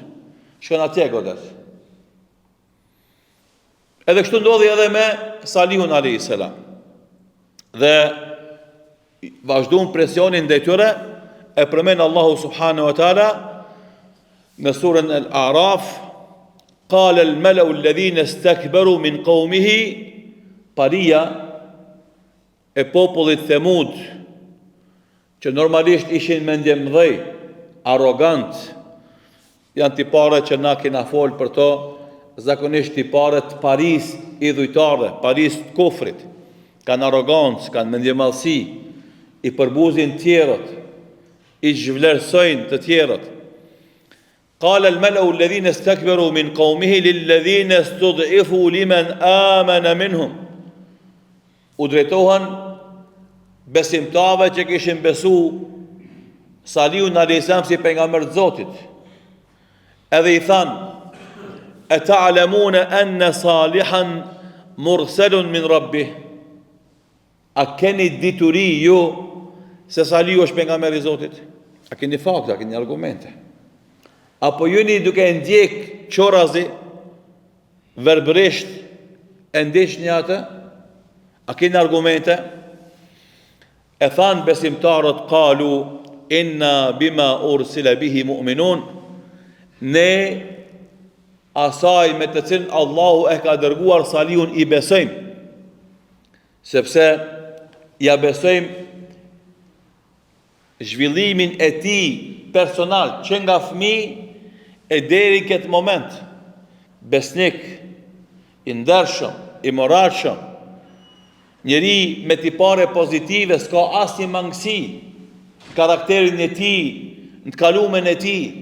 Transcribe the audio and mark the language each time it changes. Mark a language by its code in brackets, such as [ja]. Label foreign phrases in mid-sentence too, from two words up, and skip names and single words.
[sq] Shkon atje godet. Edhe kështu ndodhi edhe me Salihun a.s. Dhe vazhduan presionin ndaj tyre, e përmend Allahu [ar] سبحانه وتعالى [sq] në surën Al-A'raf, [ar] قال الملأ الذين استكبروا من قومه, [sq] paria e popullit Themud, që normalisht ishin mendje mëdhej, arrogant, janë tipare që na kena fol për to, zakonisht tipare të paris idhujtare, paris të kufrit, kanë arrogancë, kanë mendje madhësi, i përbuzin tjerët, i zhvlerësojnë të tjerët. [ar] قال الملأ الذين استكبروا من قومه للذين استضعفوا لمن آمن منهم. [sq] U drejtohen besimtarëve që kishin besu Salihun a.s. si pejgamber të Zotit. Edhe i thanë: [ar] "أتعلمون أن صالحا مرسل من ربه." [sq] A keni dituri ju se Salihu është pejgamber i Zotit? A keni fakte, a keni argumente? Apo jeni duke ndjek çorazi, verbërisht e ndjeqni atë? A keni argumente? E thanë besimtarët, [ar] قالوا إنا بما أرسل به مؤمنون, [sq] ne asaj me të cilën Allahu e ka dërguar Salihun i besojmë, sepse ja besojmë zhvillimin e tij personal, që nga fëmijë e deri këtë moment, besnik, i ndershëm, i moratshëm, njeri me tipare pozitive, s'ka asnjë mangësi, karakterin e tij, në të kalumen e tij.